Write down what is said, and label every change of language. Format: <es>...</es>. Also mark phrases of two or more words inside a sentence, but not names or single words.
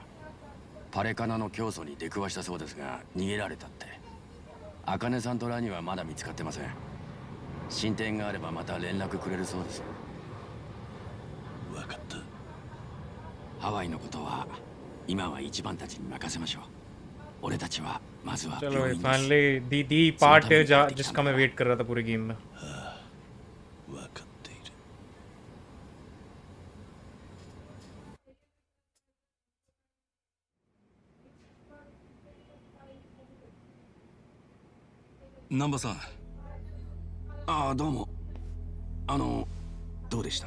<ja>パレカナの教祖に出くわしたそうですが逃げられたって。茜さんとラニはまだ見つかってません。進展があればまた連絡くれるそうです。分かった。ハワイのことは今は一番たちに任せましょう。俺たちはまずは</ja> <hi>चलो</hi> <en>finally the part</en> <hi>है जिसका मैं वेट कर रहा था पूरे गेम में।</hi> <ja>分かっている。南波さん。ああどうも。どうでした？</ja>